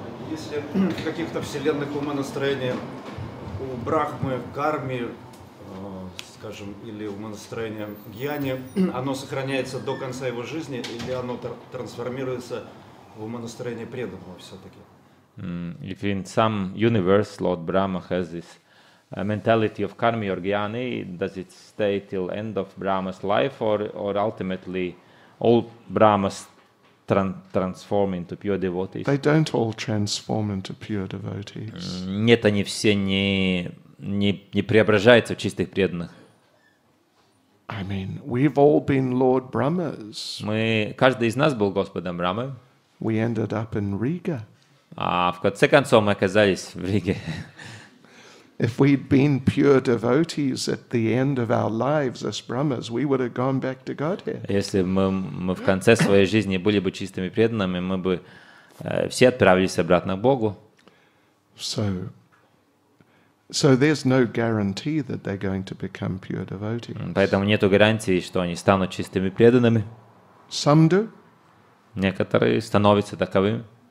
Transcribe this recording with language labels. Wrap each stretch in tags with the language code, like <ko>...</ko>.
<ru>Если в каких-то вселенных умонастроениях у Брахмы, Карми, скажем, или умонастроения Гьяни, оно сохраняется до конца его жизни, или оно трансформируется в умонастроение преданного все-таки?</ru> <en>If in some universe Lord Brahma has this mentality of Karmi or Jnani, does it stay till end of Brahma's life, or ultimately all Brahmas transform into pure devotees? They don't all transform into pure devotees.</en> <ru>Нет, они все не преображаются в чистых преданных.</ru> <en>I mean, we've all been Lord Brahmas.</en> <ru>Каждый из нас был Господом Брамой.</ru> <en>We ended up in Riga.</en> <ru>А в конце концов мы оказались в Риге.</ru> <en>If we'd been pure devotees at the end of our lives as Brahmas, we would have gone back to Godhead.</en> <ru>Если мы в конце своей жизни были бы чистыми преданными, мы бы все отправились обратно к Богу.</ru> <en>So there's no guarantee that they're going to become pure devotees.</en> <ru>Поэтому нету гарантии, что они станут чистыми преданными.</ru> <en>Some do.</en> <ru>Некоторые становятся таковыми.</ru>